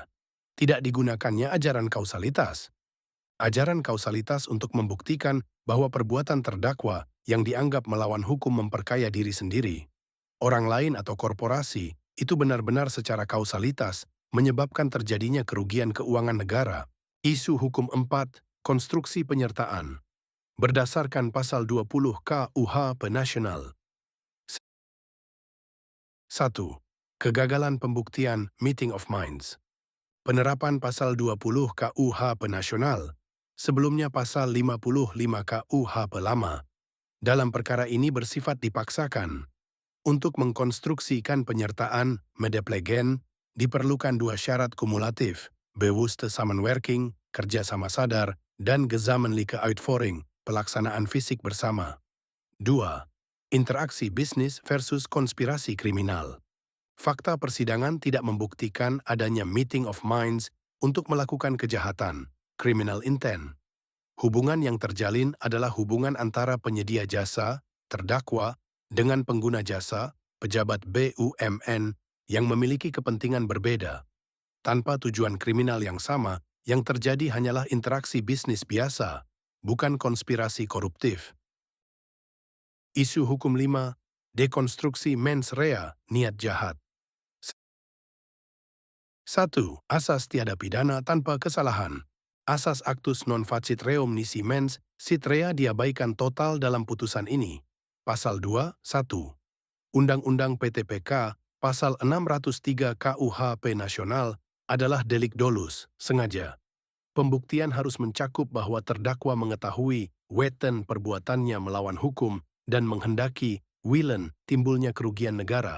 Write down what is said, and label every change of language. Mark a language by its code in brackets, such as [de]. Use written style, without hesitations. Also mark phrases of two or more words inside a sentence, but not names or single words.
[id] Tidak digunakannya ajaran kausalitas. Ajaran kausalitas untuk membuktikan bahwa perbuatan terdakwa yang dianggap melawan hukum memperkaya diri sendiri, orang lain atau korporasi, itu benar-benar secara kausalitas menyebabkan terjadinya kerugian keuangan negara. Isu hukum 4, konstruksi penyertaan. Berdasarkan Pasal 20 KUHP Nasional. 1. Kegagalan pembuktian [en] meeting of minds. [id] Penerapan Pasal 20 KUHP Nasional, sebelumnya Pasal 55 KUHP Lama, dalam perkara ini bersifat dipaksakan. Untuk mengkonstruksikan penyertaan medeplegen, diperlukan 2 syarat kumulatif, [nl] bewuste samenwerking, [id] kerjasama sadar, dan [nl] gezamenlijke uitvoering, [id] pelaksanaan fisik bersama. 2. Interaksi bisnis versus konspirasi kriminal. Fakta persidangan tidak membuktikan adanya [en] meeting of minds [id] untuk melakukan kejahatan, [en] criminal intent. [id] Hubungan yang terjalin adalah hubungan antara penyedia jasa, terdakwa, dengan pengguna jasa, pejabat BUMN yang memiliki kepentingan berbeda. tanpa tujuan kriminal yang sama, yang terjadi hanyalah interaksi bisnis biasa, bukan konspirasi koruptif. Isu hukum 5, dekonstruksi [la] mens rea, [id] niat jahat. 1. Asas tiada pidana tanpa kesalahan. Asas [la] actus non facit reum nisi mens sit rea [id] diabaikan total dalam putusan ini. Pasal 2, 1. Undang-Undang PTPK, Pasal 603 KUHP Nasional adalah delik dolus, sengaja. Pembuktian harus mencakup bahwa terdakwa mengetahui weten perbuatannya melawan hukum dan menghendaki willen timbulnya kerugian negara.